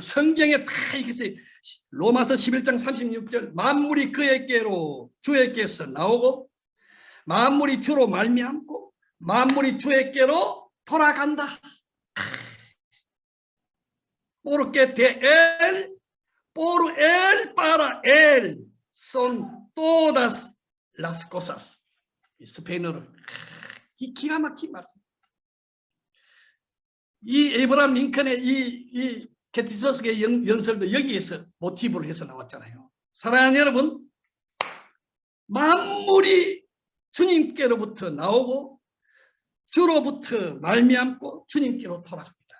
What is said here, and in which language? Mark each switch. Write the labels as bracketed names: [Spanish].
[Korean] 성경에 다 이렇게 로마서 11장 36절 만물이 그에게로 주에게서 나오고 만물이 주로 말미암고 만물이 주에게로 돌아간다. [Spanish] Porque de él, por él, para él son todas las cosas. [Korean] 스페인어로 기가 막힌 말씀. 이 에이브라함 링컨의 이 게티서스의 연설도 여기에서 모티브를 해서 나왔잖아요. 사랑하는 여러분, 만물이 주님께로부터 나오고 주로부터 말미암고 주님께로 돌아갑니다.